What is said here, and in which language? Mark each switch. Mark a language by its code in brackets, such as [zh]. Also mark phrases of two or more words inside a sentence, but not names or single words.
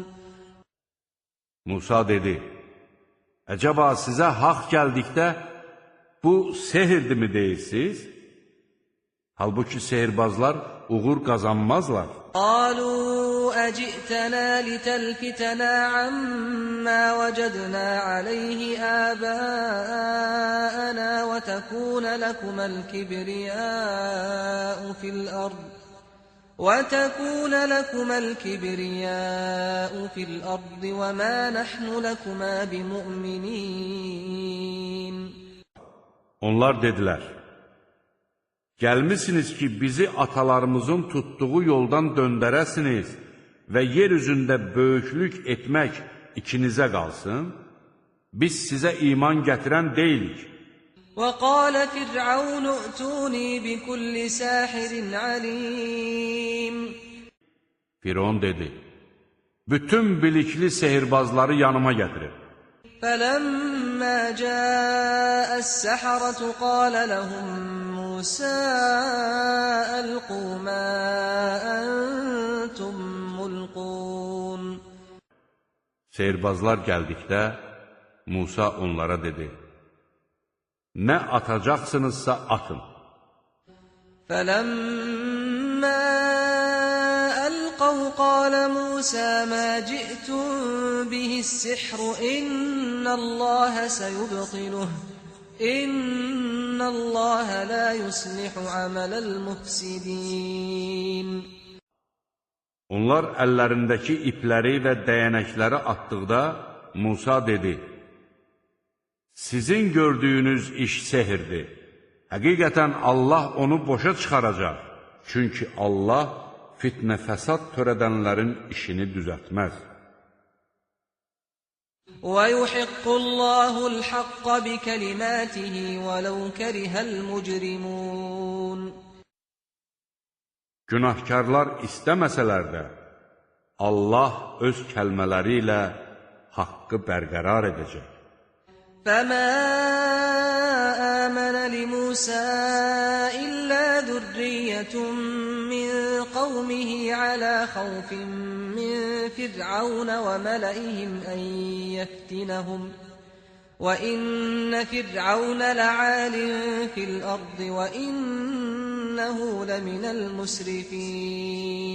[az] Musa dedi, əcəba sizə haqq gəldikdə bu sehirdirmi deyirsiniz? Halbuki sehirbazlar uğur qazanmazlar. [ar] قالوا أجئتنا لتلفتنا عما وجدنا عليه آباءنا وتكون لكما الكبرياء في الأرض وما نحن لكما بمؤمنين. [az] Onlar dedilər, gəlmisiniz ki, bizi atalarımızın tutduğu yoldan döndərəsiniz və yer üzündə böyüklük etmək ikinizə qalsın, biz sizə iman gətirən deyilik. [ar] وَقَالَ فِرْعَوْنُ ائْتُونِي بِكُلِّ سَاحِرٍ عَلِيمٍ. [az] Firon dedi, bütün bilikli sehirbazları yanıma gətirin. [ar] فَلَمَّا جَاءَ السَّحَرَةُ قَالَ لَهُم مُوسَى أَلْقُوا مَا أَنْتُمْ مُلْقُونَ. [az] Sehirbazlar gəldikdə, Musa onlara dedi, nə atacaqsınızsa atın. [ar] فَلَمَّا أَلْقَوْا قَالَ مُوسَى مَا جِئْتُمْ بِهِ السِّحْرُ إِنَّ اللَّهَ سَيُبْطِلُهُ إِنَّ اللَّهَ لَا يُصْلِحُ عَمَلَ الْمُفْسِدِينَ. [az] Onlar əllərindəki ipləri və dəyənəkləri atdıqda Musa dedi, sizin gördüyünüz iş sehirdir. Həqiqətən Allah onu boşa çıxaracaq. Çünki Allah fitnə fəsad törədənlərin işini düzəltməz. [ar] وَيُحِقُّ اللَّهُ الْحَقَّ بِكَلِمَاتِهِ وَلَوْ كَرِهَ الْمُجْرِمُونَ. [az] Günahkarlar istəməsələr də, Allah öz kəlmələri ilə haqqı bərqərar edəcək. [ar] فَمَا آمَنَ لِمُوسَى إِلَّا ذُرِّيَّةٌ مِّن قَوْمِهِ عَلَى خَوْفٍ مِّن فِرْعَوْنَ وَمَلَئِهِمْ أَن يَفْتِنَهُمْ وَإِنَّ فِرْعَوْنَ لَعَالٍ فِي الْأَرْضِ وَإِنَّهُ لَمِنَ الْمُسْرِفِينَ.